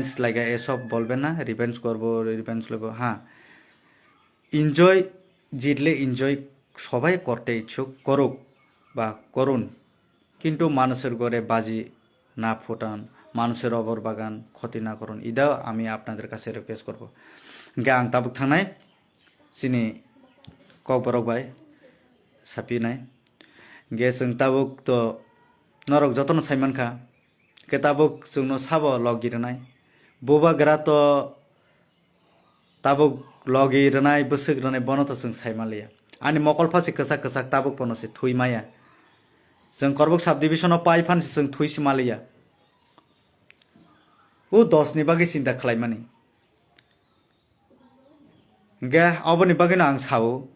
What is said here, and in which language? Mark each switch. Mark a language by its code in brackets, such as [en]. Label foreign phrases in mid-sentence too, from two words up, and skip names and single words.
[bn] লাগে এসব বলবেন না রিভেঞ্জ করবো রিভেঞ্জ নেব হ্যাঁ এনজয় জিতলে এনজয় সবাই করতে ইচ্ছুক করুক বা করুন কিন্তু মানুষের ঘরে বাজি না ফোটান মানুষের অবর বাগান ক্ষতি না করুন এটাও আমি আপনাদের কাছে রিকোয়েস্ট করব গে [trp] आं ताबुक थांनाय सिनि ककबरक बाय साफिनाय गे जों ताबुक तो नरक जतन साइमानखा गे ताबुक जोंनो साबो लगिरनाय बुबाग्रा तो ताबुक लगिरनाय बोसोग्रनाय बनो तो जों साइमालिया आंनि मकलफासे कसाक कसाक ताबुक पनसे थुइमाया जों करबुक साब डिभिजनाव पाइ फानसे जों थुइसिमालिया ও 10 नि बागै चिन्ता खालायमानि गे अबनि बागैनो आं सावो